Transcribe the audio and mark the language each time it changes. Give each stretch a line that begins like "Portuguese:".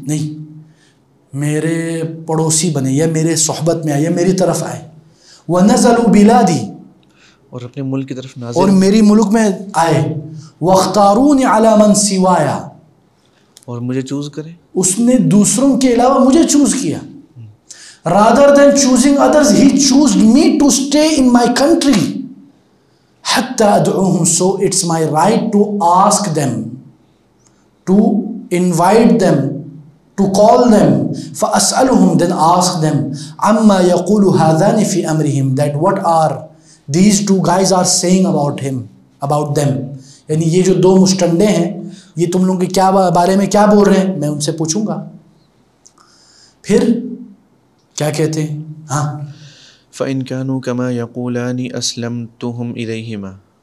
Urdu: نہیں، میرے پڑوسی بنے یا میرے صحبت میں آئے یا میری طرف آئے.
Arabic: وَنَزَلُوا بِلَادِي،
Urdu: اور اپنے ملک کی طرف اور نازل میری ملک میں آئے.
Arabic: وَاخْتَارُونِ عَلَى مَنْ سِوَايَ،
Urdu: اور مجھے چوز کرے. اس نے دوسروں کے علاوہ مجھے چوز کیا.
English: rather than choosing others he chose me to stay in my country
Arabic: حتى أدعوهم,
English: so it's my right to ask them, to invite them, to call them.
Arabic: فأسألهم,
English: then ask them,
Arabic: عما يقول هذان في أمرهم,
English: that what are these two guys are saying about him, about them.
Urdu: یعنی یہ جو دو مشٹنڈے ہیں یہ تم لوگوں کے کیا بارے میں کیا بول رہے ہیں، میں ان سے پوچھوں گا. پھر کیا کہتے ہیں؟ ہاں
Arabic: فَإِن كَانُوا كَمَا يَقُولَانِ أَسْلَمْتُهُمْ إِلَيْهِمَا،